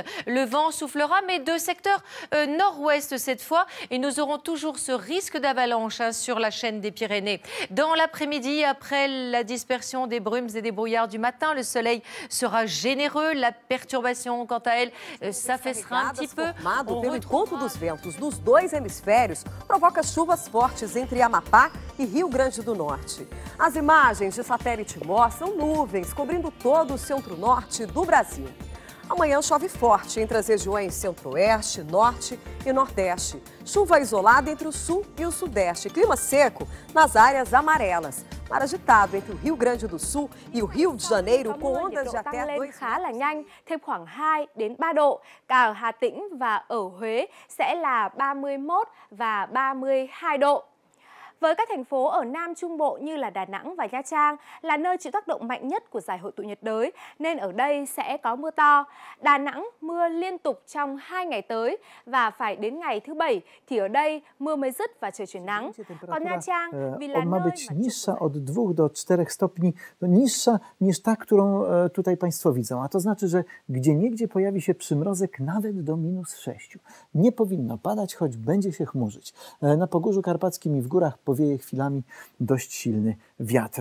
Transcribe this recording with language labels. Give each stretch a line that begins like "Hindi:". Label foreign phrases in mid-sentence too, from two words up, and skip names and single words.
French: Le vent soufflera, mais de secteur nord-ouest cette fois. Et nous aurons toujours ce risque d'avalanche sur la chaîne des Pyrénées. Dans l'après-midi, après la dispersion des brumes et des brouillards du matin, le soleil sera généreux. La perturbation, quant à elle, s'affaissera un petit peu.
Portuguese: Formado pelo encontro dos ventos dos dois hemisférios, provoca chuvas fortes entre Amapá e Rio Grande do Norte. As imagens de satélite mostram nuvens cobrindo todo o centro-norte do Brasil. Amanhã chove forte entre as regiões centro-oeste, norte e nordeste. Chuva isolada entre o sul e o sudeste. Clima seco nas áreas amarelas. Mar agitado entre o Rio Grande do Sul e o Rio de Janeiro com ondas de até 2
Vietnamese: khá là nhanh, thêm khoảng 2 đến 3 độ. Cả ở Hà Tĩnh và ở Huế sẽ là 31 và 32 độ. Với các thành phố ở Nam Trung Bộ như là Đà Nẵng và Nha Trang là nơi chịu tác động mạnh nhất của giải hội tụ nhiệt đới nên ở đây sẽ có mưa to. Đà Nẵng mưa liên tục trong 2 ngày tới và phải đến ngày thứ Bảy thì ở đây mưa mới dứt và trời chuyển nắng. Còn Nha Trang vì là
Polish: ma być niższa od 2 do 4 stopni, niższa niż ta, którą tutaj Państwo widzą. A to znaczy, że gdzieniegdzie pojawi się przymrozek nawet do -6. Nie powinno padać, choć będzie się chmurzyć. Na Pogórzu Karpackim i w górach powieje chwilami dość silny wiatr.